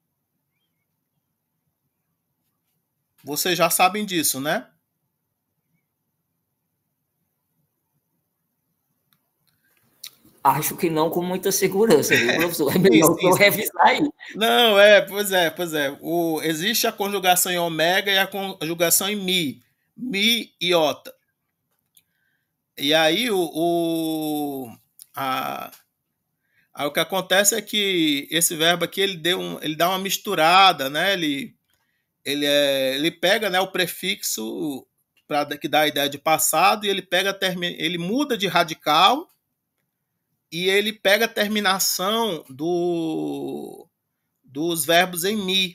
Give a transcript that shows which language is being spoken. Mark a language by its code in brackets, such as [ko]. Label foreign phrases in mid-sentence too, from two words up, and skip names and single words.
[pt] Vocês já sabem disso, né? Acho que não com muita segurança, viu, professor? É melhor eu revisar aí. Não, pois é. Existe a conjugação em ômega e a conjugação em mi. Mi e iota. E aí o que acontece é que esse verbo aqui ele dá uma misturada, né? Ele pega, né, o prefixo que dá a ideia de passado e ele muda de radical e ele pega a terminação dos verbos em mi.